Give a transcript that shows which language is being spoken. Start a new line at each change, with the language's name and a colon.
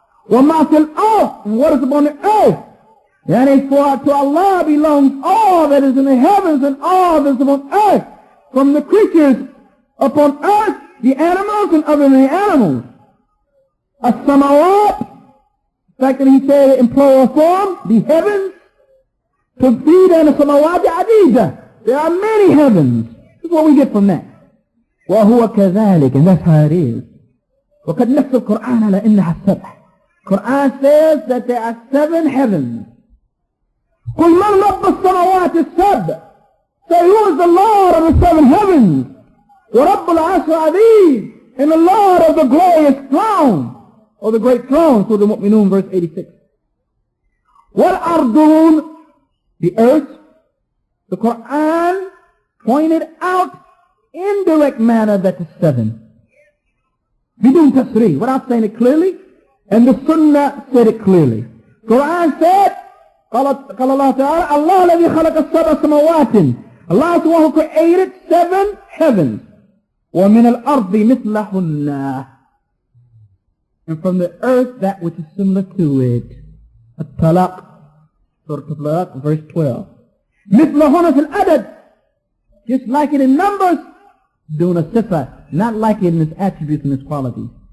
Arabic: Wa ma fil ard,
English: and what is upon the earth. Yani for to Allah belongs all that is in the heavens and all that is upon earth, from the creatures upon earth, the animals and other than the animals. As-samawat, the fact that he said it in plural form, the heavens,
Arabic: تفيد أن السماوات عديدة.
English: There are many heavens. That's what we get from that.
Arabic: وهو كذلك,
English: and that's how it is.
Arabic: وقد نفس القرآن على إنها السبع.
English: Quran says that there are 7 heavens.
Arabic: قل من رب السماوات السبع.
English: Say, who is the Lord of the 7 heavens?
Arabic: ورب العرش العظيم,
English: and the Lord of the glorious throne, or the great throne, Surah Al-Mu'minun, verse 86.
Arabic: والأرضون,
English: the earth. The Qur'an pointed out in direct manner that it's 7.
Arabic: Bidun tasrih,
English: without saying it clearly, and the Sunnah said it clearly. Qur'an said,
Arabic: قال الله تعالى, Allah الذي خلق السبع سماوات.
English: Allah is the one who created 7 heavens.
Arabic: ومن الأرض مثلهن,
English: and from the earth that which is similar to it. At-Talaq, Surah Al-Talaq, verse 12.
Arabic: مثلهن في العدد,
English: just like it in numbers,
Arabic: دون الصفة,
English: not like it in its attributes and its qualities.